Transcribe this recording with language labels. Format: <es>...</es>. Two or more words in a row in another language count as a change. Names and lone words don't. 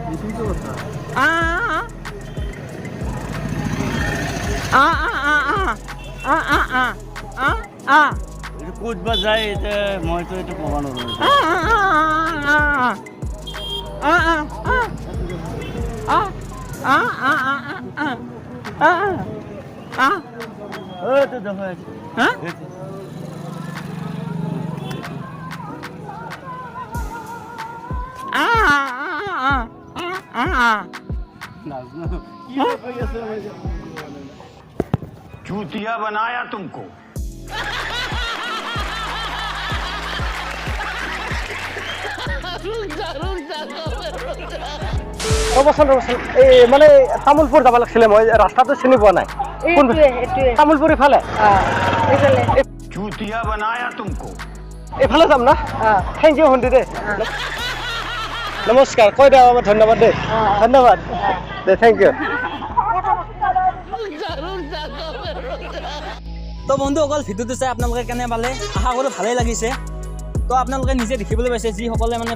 <as>এইটো ক'ত বা যায় এতিয়া মইতো এইটো ক'ব নোৱাৰো</as> <hi>चूतिया बनाया तुमको</hi> <as>ৰ'বচোন এই মানে তামোলপুৰ যাব লাগিছিলে মই ৰাস্তাটো চিনি পোৱা নাই এইটোৱে তামোলপুৰ ইফালে এইফালে</as> <hi>चूतिया बनाया तुमको</hi> <as>এইফালে যাম না</as> <en>thank you</en> <as>ভণ্টি দেই নমস্কাৰ কৈ দিয়া বাবা ধন্যবাদ দেই ধন্যবাদ দে</as> <en>thank you</en> <as>তো বন্ধুসকল ভিডিঅ'টো চাই আপোনালোকে কেনে পালে আশা কৰোঁ ভালেই লাগিছে তো আপোনালোকে নিজে দেখিবলৈ পাইছে যিসকলে মানে</as>